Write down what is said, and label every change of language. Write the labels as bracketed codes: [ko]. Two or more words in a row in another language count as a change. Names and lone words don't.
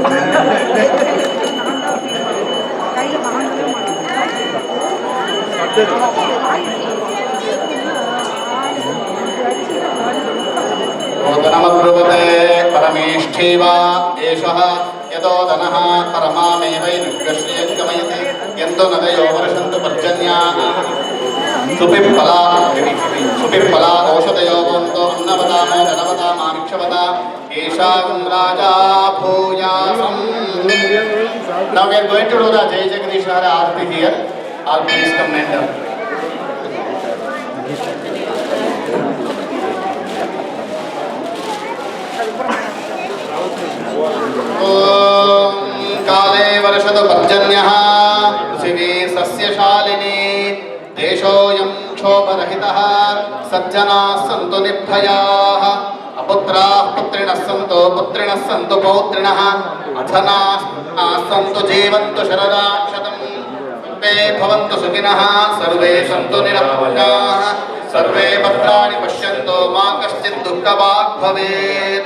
[sa] ओदनमब्रुवते परमेष्ठीव एषः यदोदनः परमामेवैर्गश्रियं गमयते यन्तो नदयो वर्षन्तु पर्जन्याः सुपिप्पला औषधयो वन्तो अन्नवदामो धनवदामामिक्षवदा एषां राजा भूयासम्. [en] Now we are going to do the Jai Jagadishwara Aarti here. All please come and [sa] काले वर्षतु पर्जन्यः पृथिवी सस्यशालिनी देशोऽयं क्षोभरहितः सज्जनाः सन्तु निर्भयाः अपुत्राः पुत्रिणः सन्तु पुत्रिणः सन्तु पौत्रिणः अधनाः सन्तु जीवन्तु शरदाक्षतम् सर्वे भवन्तु सुखिनः सर्वे सन्तु निरामयाः सर्वे भद्राणि पश्यन्तु मा कश्चित् दुःखभाग् भवेत्.